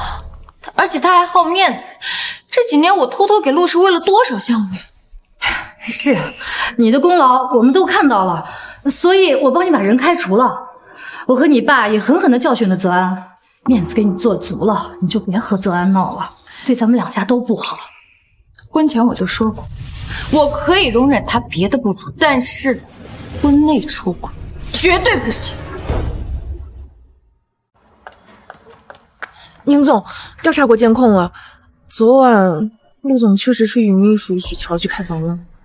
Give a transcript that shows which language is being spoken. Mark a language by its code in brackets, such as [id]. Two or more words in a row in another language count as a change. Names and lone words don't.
[zh] 而且他還好面子，這幾年我偷偷給陸氏餵了多少項目？是，你的功勞我們都看到了，所以我幫你把人開除了。我和你爸也狠狠地教訓了澤安，面子給你做足了，你就別和澤安鬧了，對咱們兩家都不好。婚前我就說過，我可以容忍他別的不足，但是婚內出軌絕對不行。寧總，調查過監控了，昨晚陸總確實是與秘書許喬去開房了。